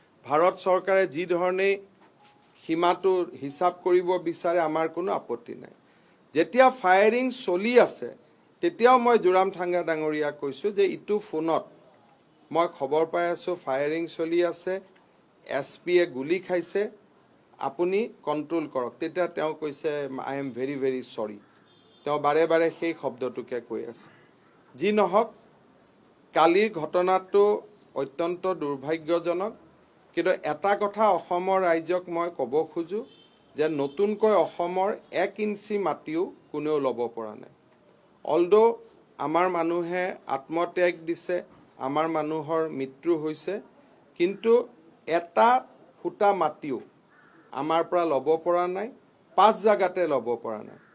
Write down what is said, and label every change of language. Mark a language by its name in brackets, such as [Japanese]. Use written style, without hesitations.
[Assamese] ভাৰত চৰকাৰে যি ধৰণে সীমাটো হিচাপ কৰিব বিচাৰে, আমাৰ কোনো আপত্তি নাই। যেতিয়া ফায়াৰিং চলি আছে, তেতিয়াও মই জোৰামথাংগা ডাঙৰীয়াক কৈছোঁ যে ইটো ফোনত মই খবৰ পাই আছোঁ ফায়াৰিং চলি আছে, SPয়ে গুলি খাইছে, আপুনি কণ্ট্ৰল কৰক। তেতিয়া তেওঁ কৈছে [English] I am very very sorry। [Assamese] তেওঁ বাৰে বাৰে সেই শব্দটোকে কৈ আছে। যি নহওক, কালিৰ ঘটনাটো অত্যন্ত দুৰ্ভাগ্যজনক, কিন্তু এটা কথা অসমৰ ৰাইজক মই ক'ব খোজোঁ যে নতুনকৈ অসমৰ 1 ইঞ্চি মাটিও কোনেও ল'ব পৰা নাই। অলদো আমাৰ মানুহে আত্মত্যাগ দিছে, আমাৰ মানুহৰ মৃত্যু হৈছে, কিন্তু এটা ফুটা মাটিও আমাৰ পৰা ল'ব পৰা নাই, 5 জাগাতে ল'ব পৰা নাই।